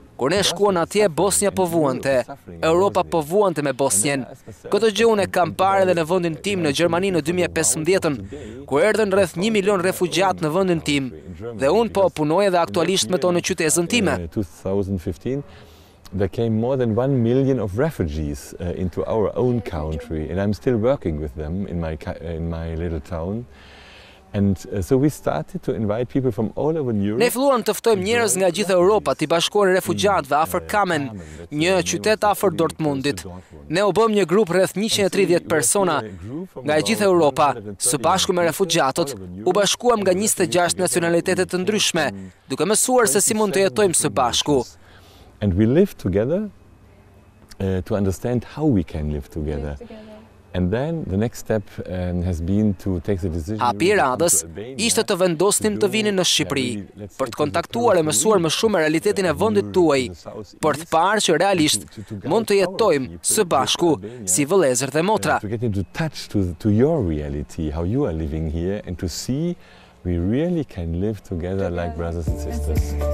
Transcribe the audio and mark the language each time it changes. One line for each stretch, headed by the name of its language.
Albanian: Kur ne shkuan atje, Bosnia po vuante, Europa po vuante me Bosnjen. Këtë gjë unë e kam parë edhe në vendin tim në Gjermani në 2015-ën, ku erdhën rreth 1 milion refugjat në vendin tim, dhe unë po punoj edhe aktualisht me to në qytetin time.
English: 2015 there came more than 1 million of refugees into our own country, and I'm still working with them in my little town. And so we started to invite people from all over Europe.
Albanian: Ne filluam të ftojmë njerëz nga gjithë Europa, t'i bashkuar refugjatëve afër Kamen, një qytet afër Dortmundit. Ne u bëm një grup rreth 130 persona nga e gjithë Europa, së bashku me refugjatët, u bashkuam nga 26 nacionalitete të ndryshme, duke mësuar se si mund të jetojmë së bashku.
English: And we live together to understand how we can live together. And then the next step has been to take the decision.
Albanian: Hapi i radhës ishte të vendosnim të vinin në Shqipëri për të kontaktuar e mësuar më shumë realitetin e vendit tuaj, për të parë që realisht mund të jetojmë së bashku si vëllezër dhe motra.
English: To get into touch to your reality, how you are living here, and to see we really can live together like brothers and sisters.